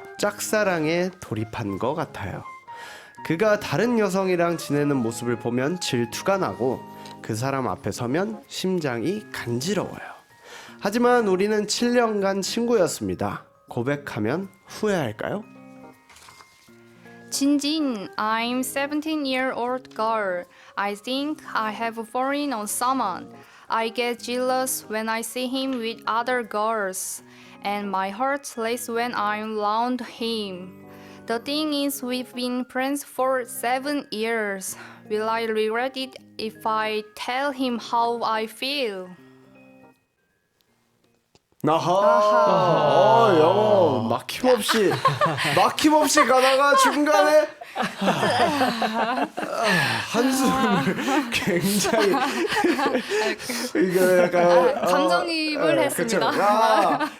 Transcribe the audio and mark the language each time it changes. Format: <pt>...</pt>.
<ko>짝사랑에 돌입한 것 같아요. 그가 다른 여성이랑 지내는 모습을 보면 질투가 나고 그 사람 앞에 서면 심장이 간지러워요. 하지만 우리는 7년간 친구였습니다. 고백하면 후회할까요?</ko> <en>진진, I'm 17-year-old girl. I think I have fallen on someone. I get jealous when I see him with other girls, and my heart races when I'm around him. The thing is, we've been friends for 7 years. Will I regret it if I tell him how I feel?</en> <ko>아하, 영어 막힘없이 가다가 중간에 한숨을 굉장히 이거 약간 감정이입을 했습니다.</ko>